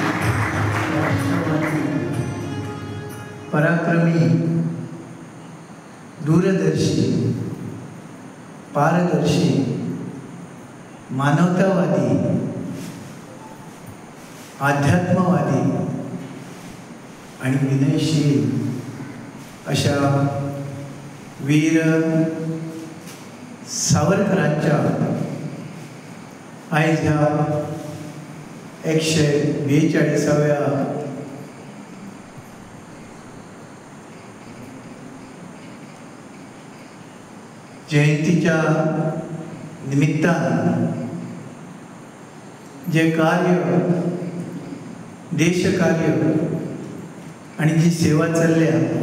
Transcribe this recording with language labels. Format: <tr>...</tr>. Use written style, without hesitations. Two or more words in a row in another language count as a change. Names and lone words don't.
<mr>पराक्रमी, दूरदर्शी, पारदर्शी, मानवतावादी, आध्यात्मवादी आणि विनयशील अशा वीर सावरकरांच्या</mr> <kok>आयज ह्या 142व्या जयंतीच्या निमित्तान जे कार्य देशकार्य आणि जी सेवा चल्ल्या</kok>